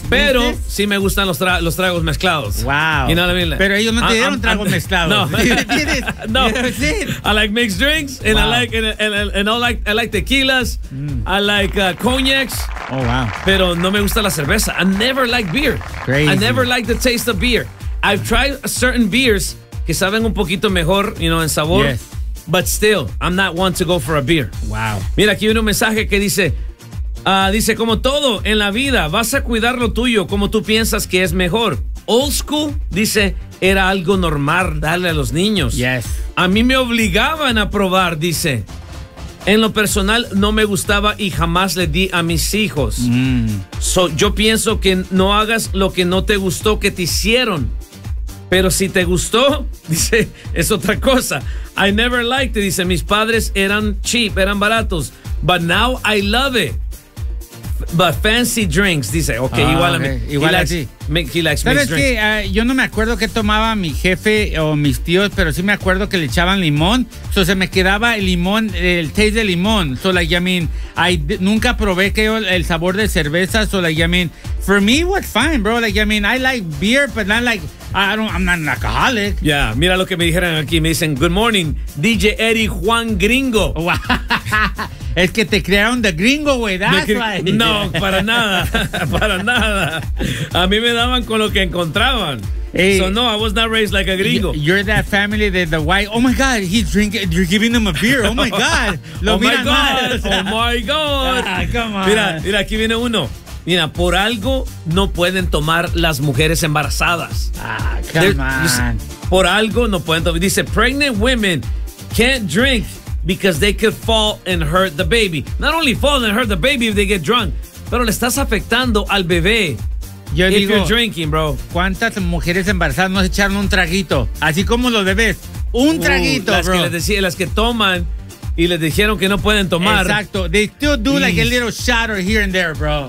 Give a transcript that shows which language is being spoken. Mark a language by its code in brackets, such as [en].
[es] Pero ¿vistes? Sí me gustan los tragos mezclados. [en] Wow. You know what I mean? [es] Pero ellos no te dieron tragos mezclados. No. ¿Tienes? No. ¿Tienes? [en] I like mixed drinks. Wow. I like tequilas. Mm. I like cognacs. Oh, wow. [es] Pero no me gusta la cerveza. [en] I never like beer. Crazy. I never like the taste of beer. I've tried certain beers [es] que saben un poquito mejor, [en] you know, [es] en sabor. [en] Yes. But still, I'm not one to go for a beer. Wow. [es] Mira, aquí hay un mensaje que dice, dice, como todo en la vida, vas a cuidar lo tuyo como tú piensas que es mejor. [en] Old school, [es] dice, era algo normal darle a los niños. [en] Yes. [es] A mí me obligaban a probar, dice. En lo personal, no me gustaba y jamás le di a mis hijos. Mm. So, yo pienso que no hagas lo que no te gustó que te hicieron. Pero si te gustó, dice, es otra cosa. [en] I never liked it, [es] dice, mis padres eran cheap, eran baratos. [en] But now I love it. But fancy drinks, dice. Ok, oh, [es] igual [en] okay. [es] A mí. Igual [en] he likes, [es] a ti. [en] He likes mixed drinks. [es] ¿Sabes qué? Yo no me acuerdo qué tomaba mi jefe o mis tíos, pero sí me acuerdo que le echaban limón. So, se me quedaba el limón, el taste de limón. [en] So, like, I mean, [es] nunca probé que yo, el sabor de cerveza. [en] So, like, I mean, for me, it was fine, bro. Like, I mean, I like beer, but not like... I'm not an alcoholic. [es] Yeah, mira lo que me dijeron aquí. Me dicen, [en] good morning, [es] DJ Eddie Juan Gringo. [en] Wow. [es] Es que te crearon de gringo, güey. No, para nada. Para nada. A mí me daban con lo que encontraban. [en] Hey, so no, I was not raised like a gringo. You're that family that the white. Oh my God, he's drinking. You're giving him a beer. Oh my God. Oh my God. Oh my God. Ah, come on. [es] Mira, aquí viene uno. Mira, por algo no pueden tomar las mujeres embarazadas. [en] Ah, come on. Dice, [es] por algo no pueden tomar. [en] Dice, pregnant women can't drink because they could fall and hurt the baby. Not only fall and hurt the baby if they get drunk, [es] pero le estás afectando al bebé. Yo [en] if [es] digo, [en] you're drinking, bro. [es] ¿Cuántas mujeres embarazadas no se echaron un traguito? Así como los bebés. Un traguito, las [en] bro. [es] Que les decía, las que toman. Y les dijeron que no pueden tomar. Exacto. [en] They still do like a little shatter here and there, bro.